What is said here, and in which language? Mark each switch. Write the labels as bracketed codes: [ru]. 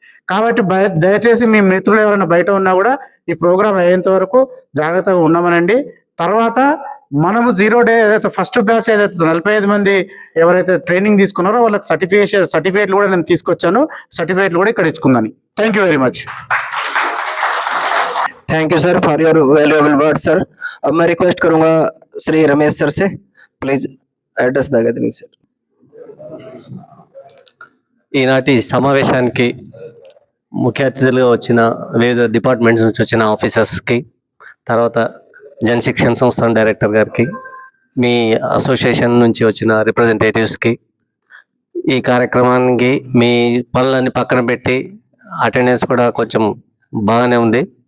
[te] కాబట్టి దయచేసి మీ మిత్రులు ఎవరైనా బయట ఉన్నా కూడా ఈ ప్రోగ్రామ్ అయ్యేంత వరకు జాగ్రత్తగా ఉన్నామనండి. తర్వాత మనము 0 డే ఏదైతే ఫస్ట్ బ్యాచ్ ఏదైతే 45 మంది ఎవరైతే ట్రైనింగ్ తీసుకున్నారో వాళ్ళకి సర్టిఫికేట్లు కూడా నేను తీసుకొచ్చాను. సర్టిఫికేట్లు కూడా ఇక్కడ ఇచ్చుకుందాను. Thank you very much. [en] Thank you sir for your valuable word sir. [hi] अब मैं रिक्वेस्ट करूंगा श्री रमेश सर से, [en] Please address the gathering sir. [te] ఈనాటి సమావేశానికి ముఖ్య అతిథులుగా వచ్చిన వివిధ డిపార్ట్మెంట్స్ నుంచి వచ్చిన ఆఫీసర్స్కి, తర్వాత జనశిక్షణ సంస్థ డైరెక్టర్ గారికి, మీ అసోసియేషన్ నుంచి వచ్చిన రిప్రజెంటేటివ్స్కి, ఈ కార్యక్రమానికి మీ పనులన్నీ పక్కన పెట్టి అటెండెన్స్ కూడా కొంచెం బాగానే ఉంది.